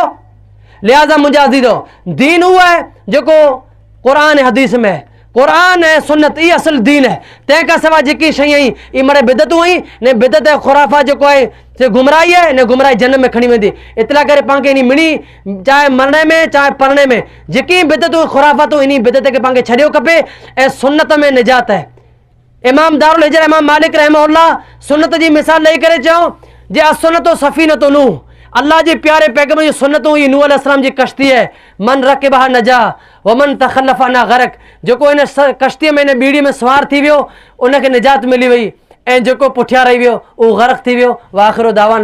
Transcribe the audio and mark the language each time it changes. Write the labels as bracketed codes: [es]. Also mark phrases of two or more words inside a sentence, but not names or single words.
[sd] लिहाज़ा मुंहिंजा अज़ीज़ो दीन उहो आहे जेको क़ुरान हदीस में क़ुरान ऐं सुन्नत ई असल दीन है। तंहिंखां सवाइ जेकी शयूं आहिनि ई मरे बिदतूं आहिनि ने बिदत ऐं खुराफ़ा जेको आहे से गुमराही आहे ने गुमराही जन्नत में खणी वेंदी। इतला करे पाण खे इन मिणी चाहे मरण में चाहे पढ़ने में जेकी बिदतूं खुराफ़ातूं इन बिदत खे पाण खे छॾियो खपे ऐं सुन्नत में निजात आहे। इमाम दारुल हिजरा इमाम मालिक रहमहुल्लाह सुन्नत जी मिसाल ॾेई करे चयो जे [ar] السنة سفينة نوح [sd] अल्लाह जे प्यारे पैगंबर जी सुन्नतूं ई नूह अलैहिस्सलाम जी कश्ती आहे। [ar] من ركبها نجا ومن تخلف عنها غرق [sd] जेको इन कश्तीअ में इन ॿीड़ी में सवार थी वियो उनखे निजात मिली वई ऐं जेको पुठियां रही वियो उहो गरक थी वियो। [ar] وآخر دعوانا.